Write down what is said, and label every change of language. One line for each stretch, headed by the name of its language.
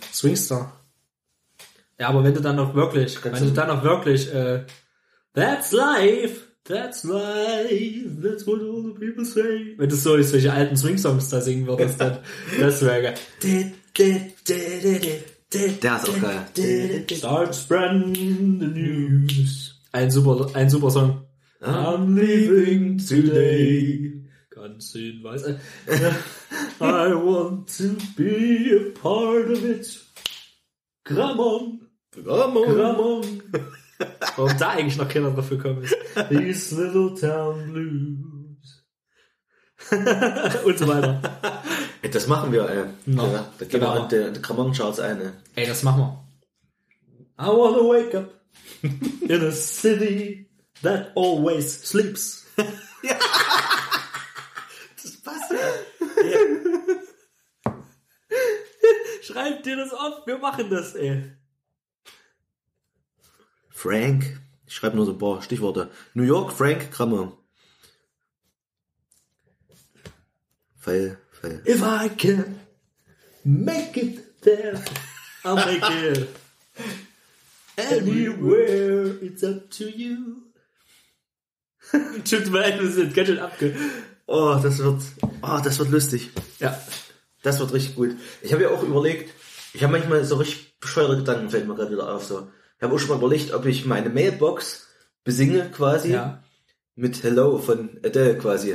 English: Swingstar.
German: Ja, aber wenn du dann noch wirklich,
English: that's life, that's what all the people say.
German: Wenn du so solche alten Swing-Songs da singen würdest, dann, das wäre geil. Der ist auch geil.
English: Start spreading the news.
German: Ein super Song.
English: I'm leaving today.
German: Ganz in weiß.
English: I want to be a part of it. Grammon.
German: Grammon. Warum da eigentlich noch keiner drauf gekommen ist.
English: These little town blues.
German: Und so weiter. Ey, das machen wir, ey. No. Ja, da gehen wir mit der Grammon-Charts ein. Ey, das machen wir.
English: I wanna wake up in a city that always sleeps.
German: Ja. Das passt. Ja. Schreibt dir das auf, wir machen das, ey. Frank, ich schreibe nur so ein paar Stichworte. New York, Frank, Grammar.
English: Fail, fail. If I can make it there, I'll make it. Anywhere, it's up to you.
German: Tut mir leid, wir sind ganz schön abge... Oh, das wird lustig. Ja. Das wird richtig gut. Ich habe ja auch überlegt, ich habe manchmal so richtig bescheuerte Gedanken, fällt mir gerade wieder auf, so. Ich habe auch schon mal überlegt, ob ich meine Mailbox besinge quasi mit Hello von Adele quasi.